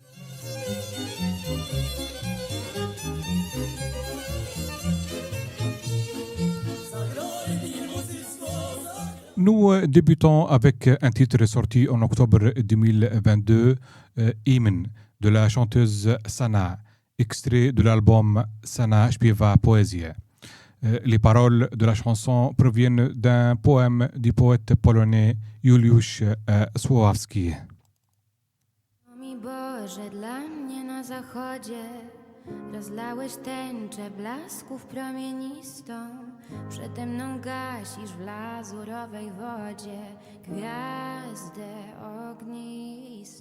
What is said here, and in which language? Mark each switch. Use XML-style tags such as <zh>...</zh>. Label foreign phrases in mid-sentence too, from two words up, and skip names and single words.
<fr>Nous débutons avec un titre sorti en octobre 2022, Hymne, de la chanteuse Sana, extrait de l'album Sana śpiewa poezję. Les paroles de la chanson proviennent d'un poème du poète polonais Juliusz Słowacki.</fr> <pl>O mi Boże, dla mnie na zachodzie rozlałeś tęczę blasków promienistą, przede mną gasisz w lazurowej wodzie gwiazdę ognistą.</pl>